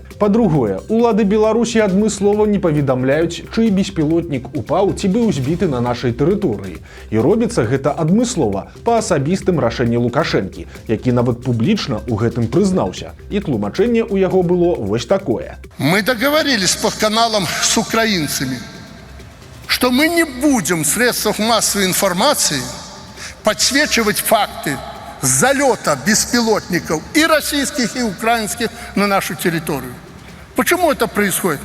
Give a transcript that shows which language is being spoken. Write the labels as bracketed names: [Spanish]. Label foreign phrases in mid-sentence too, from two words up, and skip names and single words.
[Belarusian] Па-другое, улады Беларусі адмыслова не паведамляюць, чый беспілотнік упаў ці быў збіты на нашай тэрыторыі. І робіцца гэта адмыслова па асабістым рашэнні Лукашэнкі, які нават публічна ў гэтым прызнаўся. І тлумачэнне ў яго было вось такое. [Russian] Мы договорились по каналам с украинцами, что мы не будем в средствах массовой информации подсвечивать факты залета беспилотников и российских, и украинских на нашу территорию. Почему это происходит?